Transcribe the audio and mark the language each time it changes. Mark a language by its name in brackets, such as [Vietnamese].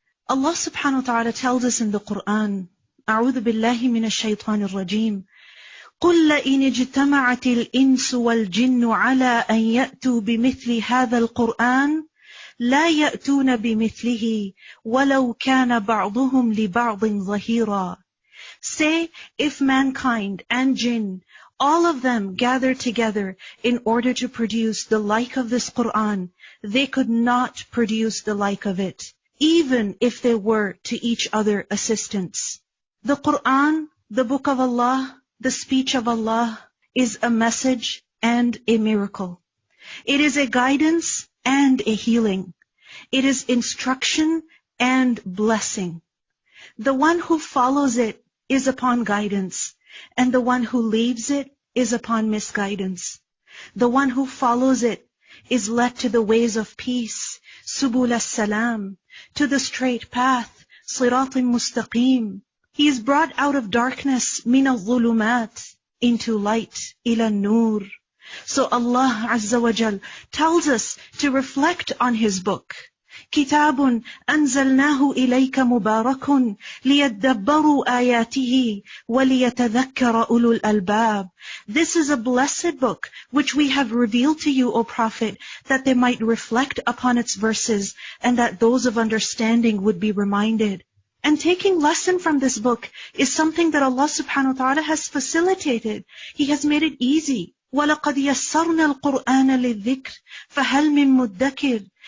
[English] Allah subhanahu wa ta'ala tells us in the Quran, [Arabic] أعوذ بالله من الشيطان الرجيم, قل لئن اجتمعت الإنس والجن على أن يأتوا بمثل هذا القرآن لا يأتون بمثله ولو كان بعضهم لبعض ظهيرا. [English] Say, if mankind and jinn, all of them gather together in order to produce the like of this Quran, they could not produce the like of it, even if they were to each other assistants. The Quran, the Book of Allah, the speech of Allah, is a message and a miracle. It is a guidance and a healing. It is instruction and blessing. The one who follows it is upon guidance, and the one who leaves it is upon misguidance. The one who follows it is led to the ways of peace, subul as-salam, to the straight path, siratim mustaqim. He is brought out of darkness, min al-dhulumat, into light, ila nur. So Allah Azza wa Jal tells us to reflect on His book. [Arabic] كتاب أنزلناه إليك مبارك ليدبروا آياته وليتذكر أولو الألباب. [English] This is a blessed book which we have revealed to you, O Prophet, that they might reflect upon its verses and that those of understanding would be reminded. And taking lesson from this book is something that Allah subhanahu wa ta'ala has facilitated. He has made it easy. [Arabic] وَلَقَدْ يَسَّرْنَا الْقُرْآنَ لِلذِّكْرِ فَهَلْ مِن مُدَّكِرٍ.